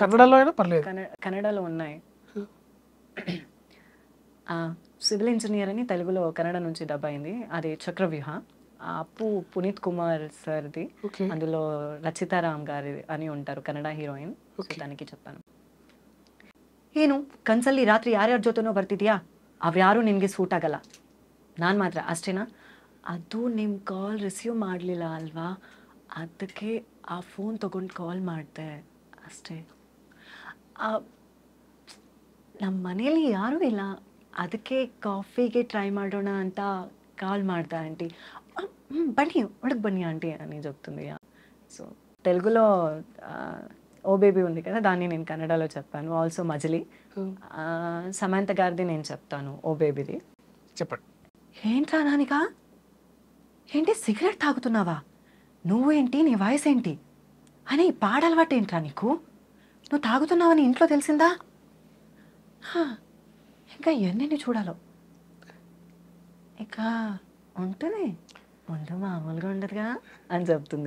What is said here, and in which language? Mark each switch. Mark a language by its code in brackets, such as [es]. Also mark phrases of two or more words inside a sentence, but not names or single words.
[te] కన్నడలో అయినా పర్లేదు. కన్నడలో ఉన్నాయి. [en] civil engineer [te] అని తెలుగులో కన్నడ నుంచి డబ్ అయింది. అది 'చక్రవ్యూహ'. అప్పు పునీత్ కుమార్ సార్‌ది. ఓకే. అందులో రచితారామ్ గారి అని ఉంటారు కన్నడ హీరోయిన్. సో, ఓకే. తనకి చెప్పాను. [kn] ಏನು ಕನ್ಸಲ್ಲಿ ರಾತ್ರಿ ಯಾರ್ಯಾರ ಜೊತೆನೋ ಬರ್ತಿದ್ಯಾ ಅವ್ಯಾರು ನಿನಗೆ ಸೂಟ್ ಆಗಲ್ಲ ನಾನು ಮಾತ್ರ ಅಷ್ಟೇನಾ ಅದು ನಿಮ್ಮ [en] call receive [kn] ಮಾಡಲಿಲ್ಲ ಅಲ್ವಾ ಅದಕ್ಕೆ ಆ ಫೋನ್ ತೊಗೊಂಡು ಕಾಲ್ ಮಾಡಿದೆ ಅಷ್ಟೇ ನಮ್ಮ ಮನೇಲಿ ಯಾರೂ ಇಲ್ಲ ಅದಕ್ಕೆ ಕಾಫಿಗೆ ಟ್ರೈ ಮಾಡೋಣ ಅಂತ ಕಾಲ್ ಮಾಡ್ದೆ ಆಂಟಿ ಬನ್ನಿ ಒಳಗೆ ಬನ್ನಿ [te] ఆంటీ అని చెప్తుంది. సో తెలుగులో ఓ బేబీ ఉంది కదా దాన్ని నేను కన్నడలో చెప్పాను. ఆల్సో మజిలీ సమంత గారిది నేను చెప్తాను ఓ బేబీది. చెప్పండి. ఏంట్రా నానిక ఏంటి సిగరెట్ తాగుతున్నావా నువ్వేంటి నీ వయసు ఏంటి అని పాడలవాటు ఏంట్రా నీకు నువ్వు తాగుతున్నావని ఇంట్లో తెలిసిందా ఇంకా ఎన్నెన్ని చూడాలో ఇక ఉంటుంది ముందు మామూలుగా ఉండదుగా అని చెప్తుంది.